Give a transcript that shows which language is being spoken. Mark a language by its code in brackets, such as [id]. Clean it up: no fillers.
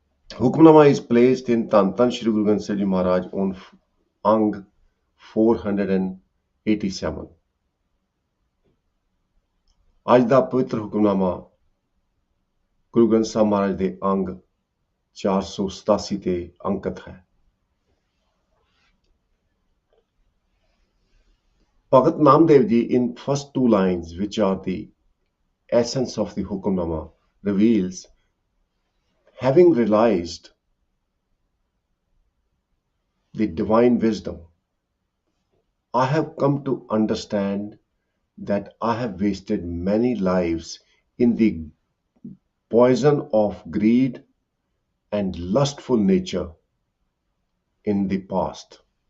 [en] Hukamnama is placed in Tan Shri Guru Granth Sahib Ji Maharaj on Ang 487. [pa] ਅੱਜ ਦਾ ਪਵਿੱਤਰ ਹੁਕਮਨਾਮਾ ਗੁਰੂ ਗ੍ਰੰਥ ਸਾਹਿਬ ਮਹਾਰਾਜ ਦੇ ਅੰਗ 487 ਤੇ ਅੰਕਿਤ ਹੈ। [en] Bhagat Namdev ji in first two lines, which are the essence of the Hukamnama, reveals, having realized the divine wisdom, I have come to understand that I have wasted many lives in the poison of greed and lustful nature in the past.